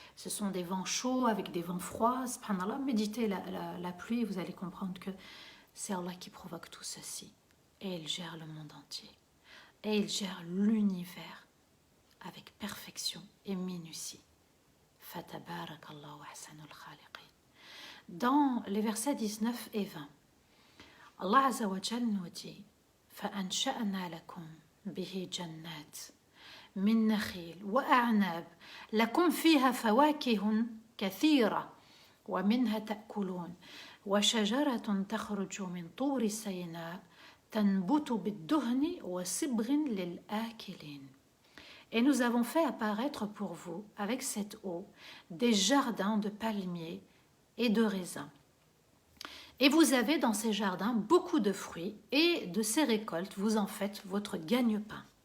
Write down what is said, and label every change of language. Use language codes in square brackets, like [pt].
[fr] Ce sont des vents chauds avec des vents froids. Subhanallah, méditez la pluie, vous allez comprendre que c'est Allah qui provoque tout ceci. Et il gère le monde entier. Et il gère l'univers avec perfection et minutie. [ar] Fatabarakallahu ahsanul khaliqin. [fr] Dans les versets 19 et 20, Allah Azza wa Jal nous dit [ar] فَأَنْشَأْنَا لَكُمْ بِهِ جَنَّاتٍ مِنْ نَخِيلٍ وَأَعْنَابٍ لَكُمْ فِيهَا فَوَاكِهٌ كَثِيرَةٌ وَمِنْهَا تَأْكُلُونَ وشجرة تخرج من طور سيناء تنبت بالدهن وصبغ للآكلين. [fr] Et nous avons fait apparaître pour vous, avec cette eau, des jardins de palmiers et de raisins. Et vous avez dans ces jardins beaucoup de fruits, et de ces récoltes, vous en faites votre gagne-pain.